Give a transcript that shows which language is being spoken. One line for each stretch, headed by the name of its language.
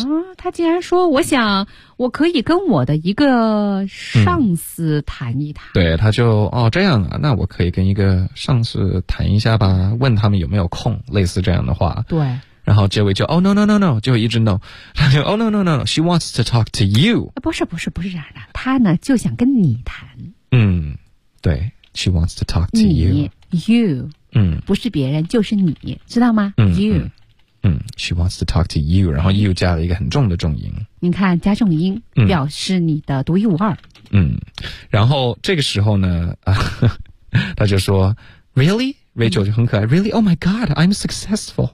Chinese: 啊，她竟然说，我想我可以跟我的一个上司谈一谈。对，他就哦这样啊，那我可以跟一个上司谈一下吧，问他们有没有空，类似这样的话。对。然后结尾就
English: Oh no no no no，
Chinese: 就一直
English: no，
Chinese: 他就
English: Oh no no no no， she wants to talk to you。
Chinese: 不是不是不是这样的，他呢就想跟你谈。
English: 嗯，对 ，she wants to talk to you。 You。嗯，
Chinese: 不是别人，就是你，知道吗？嗯
English: ，you， she wants to talk to you， 然后 you
Chinese: 加了一个很重的重音。你看，加重音表示你的独一无二。嗯，然后这个时候呢，他就说 ，really， Rachel 就很可爱 ，really，
English: oh my god， I'm successful